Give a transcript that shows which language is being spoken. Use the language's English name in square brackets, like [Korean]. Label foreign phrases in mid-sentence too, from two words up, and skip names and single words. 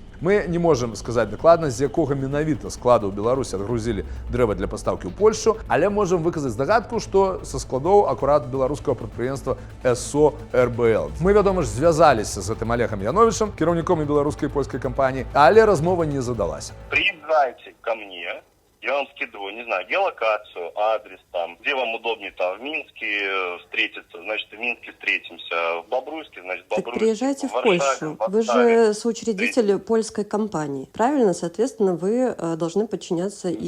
[Belarusian] Мы не можам сказаць дакладна, з якога менавіта складу ў Беларусі адгрузілі дрэва для пастаўкі ў Польшчу, але можам выказаць здагадку, што са складоў акурат беларускага прадпрыемства СО РБЛ. Мы, вядома ж, звязаліся з гэтым Олегам Яновічам, кіраўніком і беларускай і польскай кампаніі, але размова не задалася. [Russian] Приезжайте ко мне, я вам скидываю, не знаю, геолокацию, адрес там, где вам удобнее там в Минске встретиться, значит, в Минске встретимся, в Бобруйске, значит, в Бобруйске. Так приезжайте в Варшаве, Польшу. в Вы Варшаве. же соучредитель польской компании. Правильно? Соответственно, вы должны подчиняться и